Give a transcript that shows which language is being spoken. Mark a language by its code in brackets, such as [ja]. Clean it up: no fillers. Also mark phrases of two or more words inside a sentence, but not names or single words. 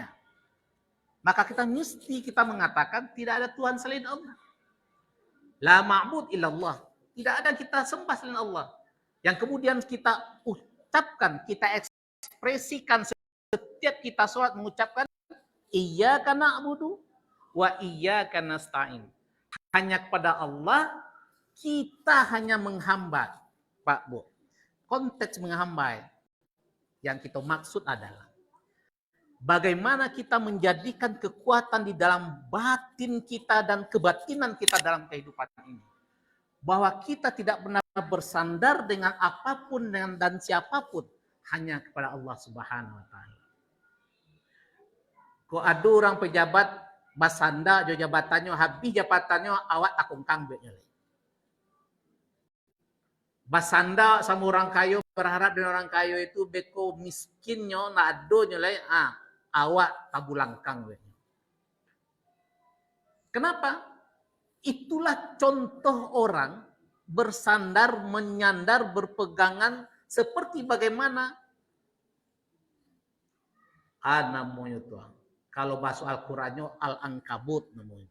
[id] Maka kita mengatakan tidak ada Tuhan selain Allah. [ar] لا معبود إلا الله. [id] Tidak ada kita sembah selain Allah. Yang kemudian kita ucapkan, kita ekspresikan setiap kita sholat mengucapkan [ar] إياك نعبد وإياك نستعين. [id] Hanya kepada Allah kita hanya menghamba. Pak, Bu. Konteks menghamba yang kita maksud adalah bagaimana kita menjadikan kekuatan di dalam batin kita dan kebatinan kita dalam kehidupan ini. Bahwa kita tidak pernah bersandar dengan apapun dan siapapun. Hanya kepada Allah [ar] سبحانه وتعالى. [min] Kok ada orang pejabat basanda jo jabatannya, habis jabatannya awak takung kambeknya. Basanda sama orang kaya, berharap dengan orang kaya itu beko miskinnya nak adonya lah, awak tabulangkang. [id] Kenapa? Itulah contoh orang bersandar, menyandar, berpegangan seperti bagaimana namanya tuh. Kalau bahasa Al-Qur'annya Al-Ankabut namanya.